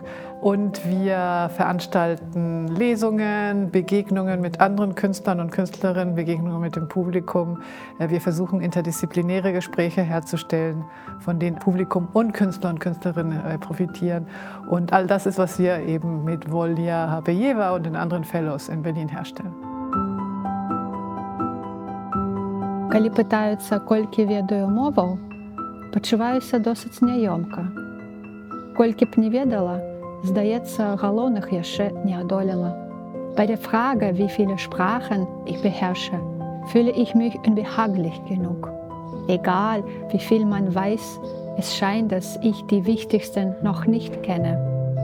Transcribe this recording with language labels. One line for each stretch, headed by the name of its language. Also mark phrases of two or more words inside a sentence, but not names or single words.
German: Und wir veranstalten Lesungen, Begegnungen mit anderen Künstlern und Künstlerinnen, Begegnungen mit dem Publikum. Wir versuchen interdisziplinäre Gespräche herzustellen, von denen Publikum und Künstler und Künstlerinnen profitieren. Und all das ist, was wir eben mit Wolja Hapeva und den anderen Fellows in Berlin herstellen.
Belarusian: Коли питаються, колькі ведаю моваў, пачуваюся досыць няёмка. Колькі б не ведала, здаецца, галоўных яшчэ не адолела.
German: Bei der Frage, wie viele Sprachen ich beherrsche, fühle ich mich unbehaglich genug. Egal, wie viel man weiß, es scheint, dass ich die wichtigsten noch nicht kenne.